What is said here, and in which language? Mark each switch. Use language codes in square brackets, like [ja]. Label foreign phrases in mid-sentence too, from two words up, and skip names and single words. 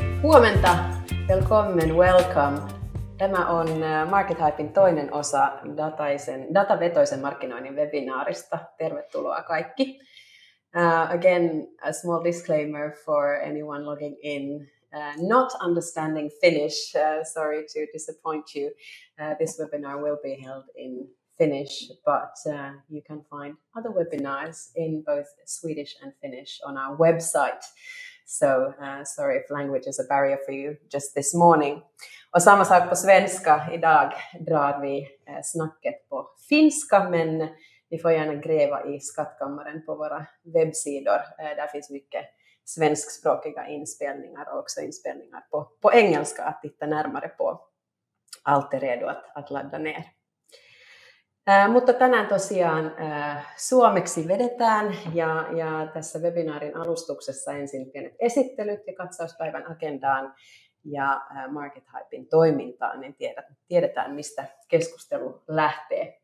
[fi] Huomenta, welcome. Tämä on Market Hypen toinen osa datavetoisen markkinoinnin webinaarista. Tervetuloa kaikki. [en] Again, a small disclaimer for anyone logging in. Not understanding Finnish, sorry to disappoint you. This webinar will be held in Finnish, but you can find other webinars in both Swedish and Finnish on our website. So sorry if language is a barrier for you just this morning. [sv] Och samma sak på svenska. Idag drar vi snacket på finska, men ni får gärna gräva i skattkammaren på våra webbsidor. Där finns mycket svenskspråkiga inspelningar och också inspelningar på engelska att titta närmare på. Allt är redo att ladda ner. [fi] Mutta tänään tosiaan suomeksi vedetään ja tässä webinaarin alustuksessa ensin pienet esittelyt ja katsauspäivän agendaan ja Market Hypen toimintaan, niin tiedetään mistä keskustelu lähtee.